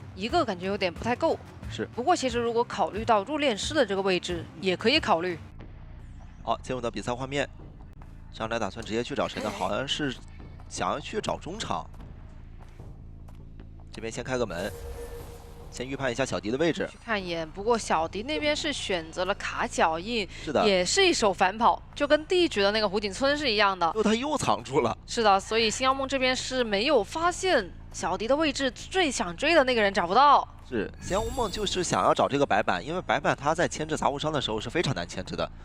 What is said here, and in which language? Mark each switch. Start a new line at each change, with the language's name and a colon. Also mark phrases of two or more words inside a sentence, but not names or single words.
Chinese: ，1 個感覺有點不太夠。是，不過其實如果考慮到入殮師的這個位置，也可以考慮。好，進入到比賽畫面，上來打算直接去找誰呢？好像是想要去找中場，這邊先開個門。先預判一下小迪的位置，去看一眼。不過小迪那邊是選擇了卡腳印，是的，也是一手反跑，就跟第一局的那個湖景村是一樣的。他又藏住了。是的，所以星耀夢這邊是沒有發現小迪的位置，最想追的那個人找不到。是，星耀夢就是想要找這個白板，因為白板他在牽制雜物商的時候是非常難牽制的。